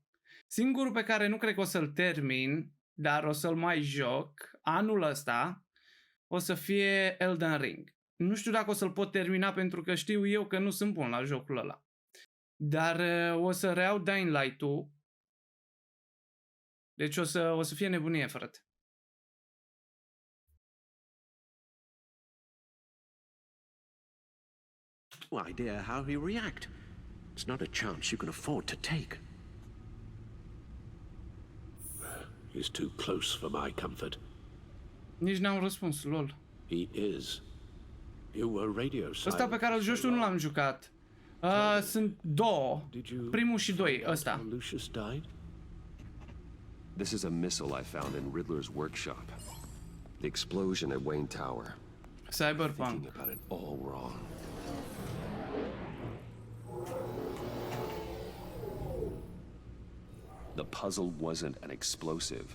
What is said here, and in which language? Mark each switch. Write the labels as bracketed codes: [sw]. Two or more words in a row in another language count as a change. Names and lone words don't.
[ro] Singurul pe care nu cred că o să-l termin, dar o să-l mai joc anul ăsta, o să fie Elden Ring. Nu știu dacă o să-l pot termina pentru că știu eu că nu sunt bun la jocul ăla. Dar o să reiau Dying Light-ul. Deci o să fie nebunie, frate. [en] No idea how he'll react. It's not a chance you can afford to take. He's too close for my comfort. [ro] Nici n-am răspuns, lol. [en] He is. You were radio silent. [ro] Ăsta pe care îl joci tu nu l-am jucat. Sunt două. Primul și doi, ăsta. [en] Lucius died? This is a missile I found in Riddler's workshop. The explosion at Wayne Tower. Cyberpunk. Thinking about it all wrong. The puzzle wasn't an explosive.